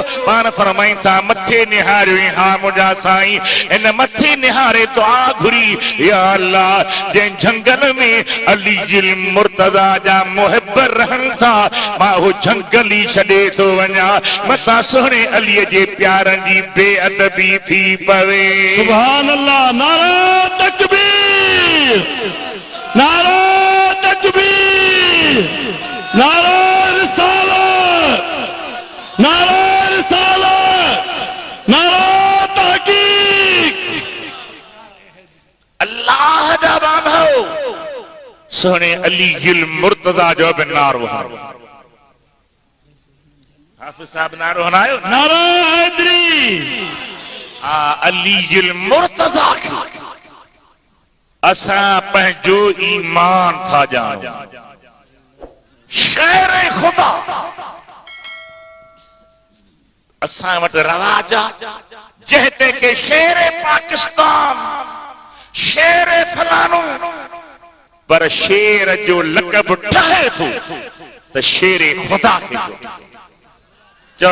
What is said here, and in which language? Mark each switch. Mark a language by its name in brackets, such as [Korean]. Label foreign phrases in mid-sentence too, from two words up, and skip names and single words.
[Sindhi] पाण फरमाइनि था मथे निहारियो, हा मुंहिंजा साईं इन मथे निहारे दुआ घुरी, या अल्लाह जंहिं जंगल में अली मुर्तदा जा मुहिब रहनि था, मां उहो जंगल ई छॾे थो वञा, मतां सोने अलीअ जे प्यारनि जी बेअदबी थी पवे। सुभान अल्लाह। नारा तकबीर, नारा तकबीर, नारा रिसालत, नारा रिसालत, नारा तहकीक। अल्लाह जा बांधो सोने अली मुर्तदा जो बि नारो हणो। हाफ़िज़ साहब नारो हणायो, नारा हैदरी। अली मुर्तदा खे असां पंहिंजो ईमान था ॼाणूं। शेर खुदा असां वटि रवाज आहे, जंहिं ते के शेर पाकिस्तान, शेर फलानो, पर शेर जो लक़ब ठहे थो त शेर खुदा खे चओ।